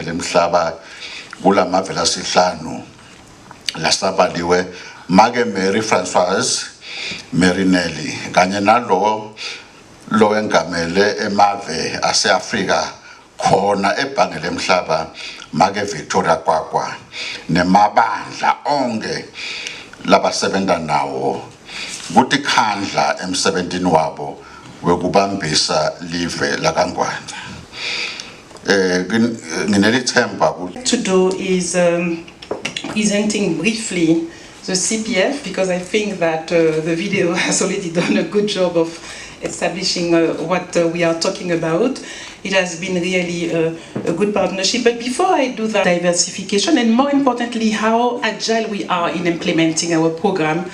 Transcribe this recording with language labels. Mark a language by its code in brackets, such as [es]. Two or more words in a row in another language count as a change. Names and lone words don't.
[ss] lemhlaba kulamave lasihlanu lasabaliwe Make Mary Francoise Marinelli kanye nalo engamele emave ase-Afrika khona ebhange lemhlaba Make Victoria Kwakwa nemabandla onke labasebenta nawo kuti khandla emsebentini wabo wekubambisa live laKaNgwane. [en] To do is presenting briefly the CPF, because I think that the video has already done a good job of establishing what we are talking about. It has been really a good partnership. But before I do that, diversification, and more importantly, how agile we are in implementing our program.